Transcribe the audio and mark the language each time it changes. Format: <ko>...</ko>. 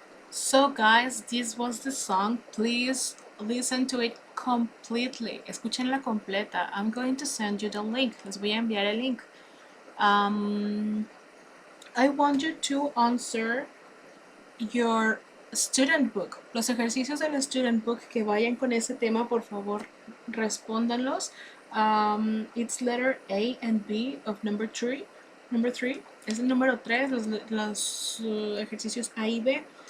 <en>So guys, this was the song. Please listen to it completely.</en> <es>Escúchenla completa.</es> <en>I'm going to send you the link.</en> <es>Les voy a enviar el link.</es> <en>I want you to answer your student book.</en> <es>Los ejercicios del student book que vayan con ese tema, por favor, respóndanlos.</es> <en>It's letter A and B of number 3. Number 3</en> <es>es el número 3, los ejercicios A y B.</es>